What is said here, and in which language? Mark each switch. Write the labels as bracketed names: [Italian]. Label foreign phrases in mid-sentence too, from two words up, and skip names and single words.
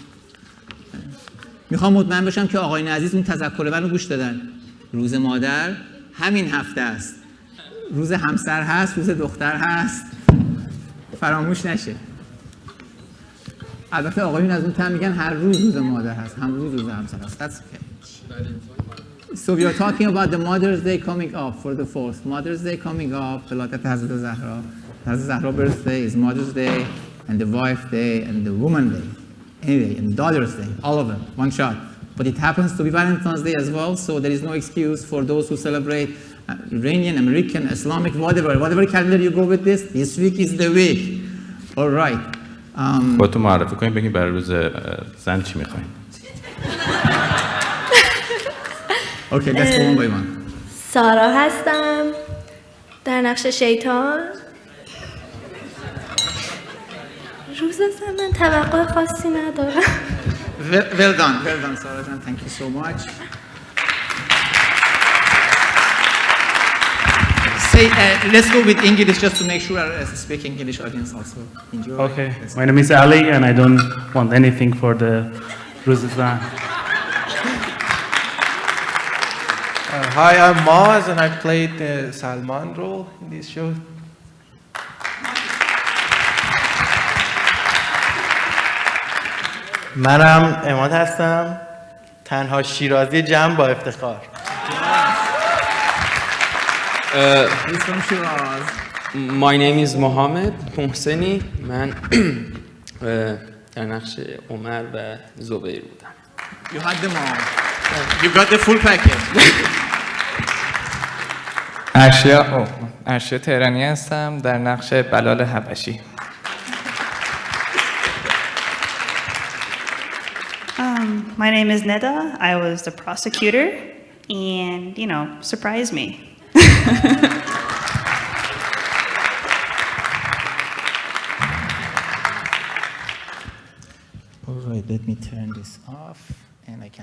[Persian] میخوام مطمئن بشم که آقایون عزیز اون تذکر منو گوش دادن. روز مادر همین هفته است، روز همسر هست، روز دختر هست، فراموش نشه. البته آقایون از اون تم میگن هر روز مادر هست، هم روز همسر هست. [English] That's okay. So we are talking about the Mother's Day coming up for the 4th. Mother's Day coming up, [Persian] ولادت حضرت زهرا. [English] حضرت زهرا birthday is Mother's Day and the Wife Day and the Woman Day. Anyway, and Daughter's Day, all of them, one shot. But it happens to be Valentine's Day as well, so there is no excuse for those who celebrate Iranian, American, Islamic, whatever calendar you go with this week is the week. All right. [Persian] با تو معرفی کنیم بگیم برای روز زن چی میخواین. [English] Okay, let's go one by one. [Persian] سارا هستم در نقش شیطان. روز زن من توقع خاصی ندارم. [English] Well done, Sarah Jan. Thank you so much. Say, let's go with English just to make sure our speaking English audience also enjoy. Okay, my name is Ali and I don't want anything for the Ruzazan. Hi, I'm Maz and I played the Salman role in this show. [Persian] منم اماد هستم، تنها شیرازی جمع با افتخار. [English] My name is Mohammed محسنی. [Persian] من در نقش عمر و زبیر بودم. [English] You had them all. You got the full package. [Persian] ارشیا تهرانی هستم در نقش بلال حبشی. [English] My name is Neda. I was the prosecutor and, surprised me. All right, let me turn this off And I can.